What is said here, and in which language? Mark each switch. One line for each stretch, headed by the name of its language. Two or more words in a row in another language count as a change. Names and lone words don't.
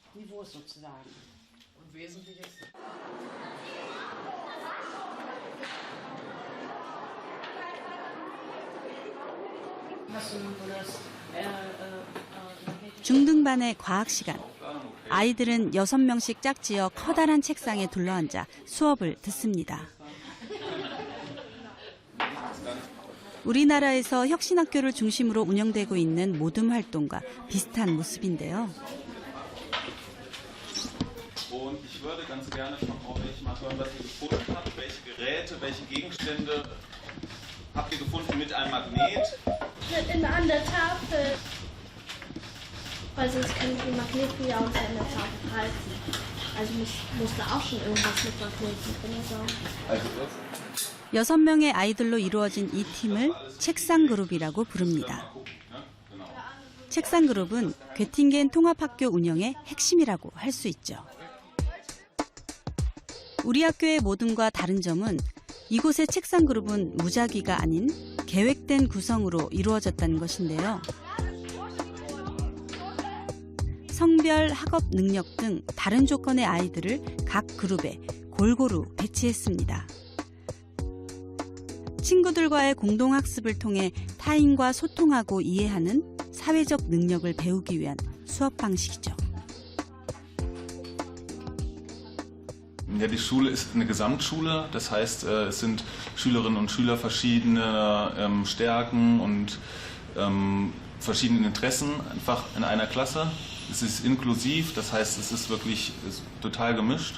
Korean: 중등반의 과학 시간. 아이들은 6명씩 짝지어 커다란 책상에 둘러앉아 수업을 듣습니다. 우리나라에서 혁신학교를 중심으로 운영되고 있는 모둠 활동과 비슷한 모습인데요.
German: Und ich würde ganz gerne von euch mal hören, was ihr gefunden habt, welche Geräte, welche Gegenstände habt ihr gefunden mit einem Magnet? An der Tafel. Weil sonst kann ich die Magneten ja uns an der Tafel halten. Also muss da auch schon irgendwas mit Magneten drin sein.
Korean: 6명의 아이들로 이루어진 이 팀을 책상그룹이라고 부릅니다. 책상그룹은 괴팅겐 통합학교 운영의 핵심이라고 할 수 있죠. 우리 학교의 모둠과 다른 점은 이곳의 책상그룹은 무작위가 아닌 계획된 구성으로 이루어졌다는 것인데요. 성별, 학업 능력 등 다른 조건의 아이들을 각 그룹에 골고루 배치했습니다. 친구들과의 공동학습을 통해 타인과 소통하고 이해하는 사회적 능력을 배우기 위한 수업 방식이죠.
German: Ja, die Schule ist eine Gesamtschule, das heißt, es sind Schülerinnen und Schüler verschiedener Stärken und verschiedenen Interessen einfach in einer Klasse. Es ist inklusiv, das heißt, es ist wirklich total gemischt.